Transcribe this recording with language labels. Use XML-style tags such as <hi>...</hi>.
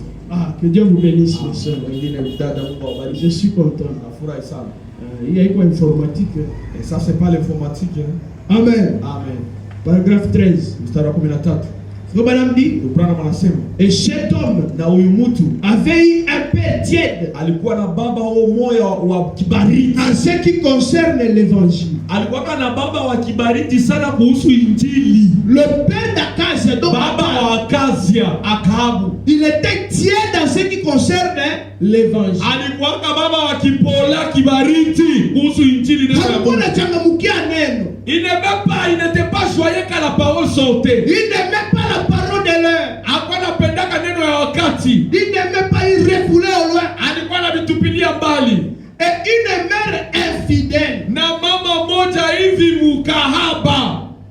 <fr>Ah, que Dieu vous bénisse, mes soeurs. Je suis content.</fr> <sw>Nafurahi sana.</sw> <fr>Il y a quoi informatique. Et ça c'est pas l'informatique. Amen. Amen. Paragraphe 13.</fr> <sw>Mstari wa 13.</sw> <fr>Frère Branham dit, et cet homme</fr> <sw>na huyu mtu</sw> <fr>avait eu un père tiède,</fr> <sw>alikuwa na baba wa moyo wa kibaridi</sw> <fr>en ce qui concerne l'évangile.</fr> <sw>Alikuwa na baba wa kibaridi sana kuhusu injili.</sw> <fr>Le père d'Akazia, donc</fr> <sw>baba wa Akazia, Akabu,</sw> <fr>il était tiède en ce qui concerne l'évangile.</fr> <sw>Alikuwa baba wa kipola kibaridi kuhusu injili na Mungu. Changamukia neno.</sw> <fr>Il n'était pas joyeux quand la parole sortait. Il n'aimait pas la parole de l'heure.</fr> <sw>Hakuwa anapendaka neno ya wakati.</sw> <fr>Il n'aimait pas, il refoulait au loin.</fr> <sw>Alikuwa anavitupilia mbali.</sw> <fr>Et une mère infidèle.</fr> <sw>Na mama moja hivi mukahaba.</sw>